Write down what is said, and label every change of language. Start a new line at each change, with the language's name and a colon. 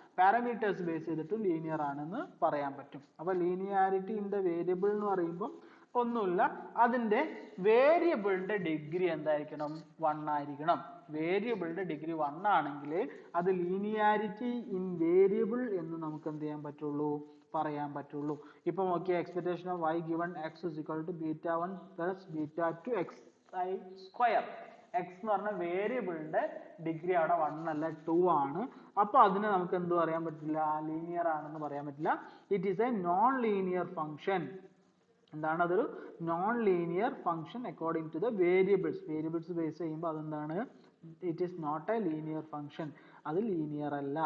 Malayalam: Parameters base ചെയ്തിട്ട് linear ആണെന്ന് പറയാൻ പറ്റും. അപ്പൊ ലീനിയാരിറ്റി ഇൻ ദ വേരിയബിൾ എന്ന് പറയുമ്പോൾ ഒന്നുമില്ല, അതിന്റെ വേരിയബിളിന്റെ ഡിഗ്രി എന്തായിരിക്കണം, 1 ആയിരിക്കണം. വേരിയബിളിന്റെ ഡിഗ്രി 1 ആണെങ്കിൽ അത് ലീനിയാരിറ്റി ഇൻ വേരിയബിൾ എന്ന് നമുക്ക് എന്ത് ചെയ്യാൻ പറ്റുള്ളൂ, പറയാൻ പറ്റുള്ളൂ. ഇപ്പൊ നോക്കിയ
English: Expectation of y given x is equal to β1 plus β2 xi square.
Malayalam: x എന്ന് പറഞ്ഞ വേരിയബിളിന്റെ ഡിഗ്രി അവിടെ 1 അല്ല 2 ആണ്. അപ്പൊ അതിനെ നമുക്ക് എന്ത് പറയാൻ പറ്റില്ല, ലീനിയർ ആണെന്ന് പറയാൻ പറ്റില്ല.
English: It is a non linear function.
Malayalam: എന്താണ്, അതൊരു
English: non linear function according to the variables base
Malayalam: ചെയ്യുമ്പോൾ അതെന്താണ്,
English: It is not a linear function.
Malayalam: അത് ലീനിയർ അല്ല.